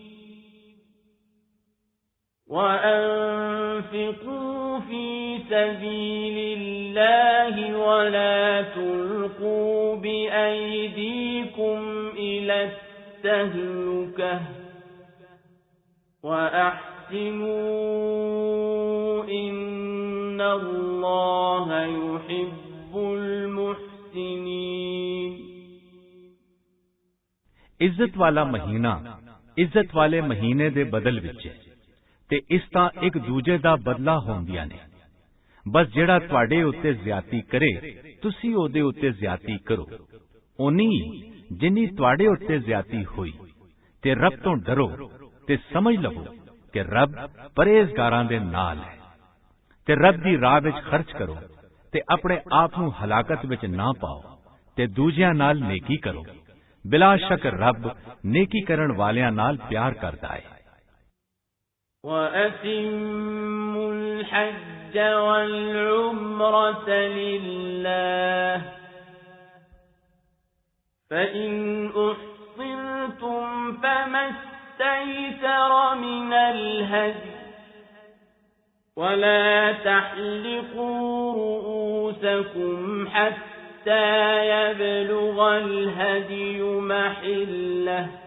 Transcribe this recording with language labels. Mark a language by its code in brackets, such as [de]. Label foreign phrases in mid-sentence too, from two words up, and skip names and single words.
[ar] وأنفقوا في سبيل الله ولا تلقوا بأيديكم إلى التهلكة وأحسنوا إن الله يحب المحسنين [pa] عزت والا مہینہ عزت والے مہینے دے بدل وچ تے اس تاں اک دوجے دا بدلہ ہوندیاں نے. بس جیہڑا تہاڈے اتے زیادتی کرے تسی اوہدے اتے زیادتی کرو، اونی جنی تہاڈے اتے زیادتی ہوئی. تے رب توں ڈرو تے سمجھ لوو کہ رب پرہیزگاراں دے نال ہے. تے رب دی راہ وچ خرچ کرو تے اپنے آپ نوں ہلاکت وچ نہ پاؤ تے دوجیاں نال نیکی کرو. بلا شک رب نیکی کرن والیاں نال پیار کردا ہے. [ar] وَأَتِمُّوا الْحَجَّ وَالْعُمْرَةَ لِلَّهِ فَإِنْ أُحْصِرْتُمْ فَمَا اسْتَيْسَرَ مِنَ الْهَدْيِ وَلَا تَحْلِقُوا رُؤُوسَكُمْ حَتَّى يبلغ الهدي محله